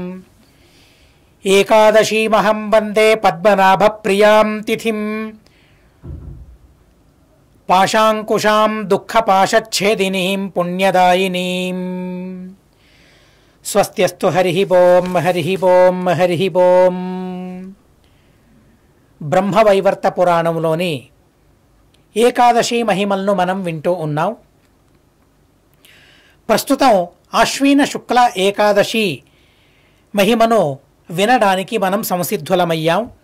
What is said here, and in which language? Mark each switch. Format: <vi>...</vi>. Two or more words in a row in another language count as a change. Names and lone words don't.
<sa>एकादशीमहं वन्दे पद्मनाभप्रियां तिथिं पाशाङ्कुशां दुःखपाशच्छेदिनीं पुण्यदायिनीं। स्वस्त्यस्तु हरिः ओं हरिः ओं हरिः ओं।</sa> <te>బ్రహ్మవైవర్త పురాణంలోని ఏకాదశి మహిమలను మనం వింటూ ఉన్నాం. ప్రస్తుతం ఆశ్వీన శుక్ల ఏకాదశి మహిమను వినడానికి మనం సంసిద్ధులమయ్యాం.</te>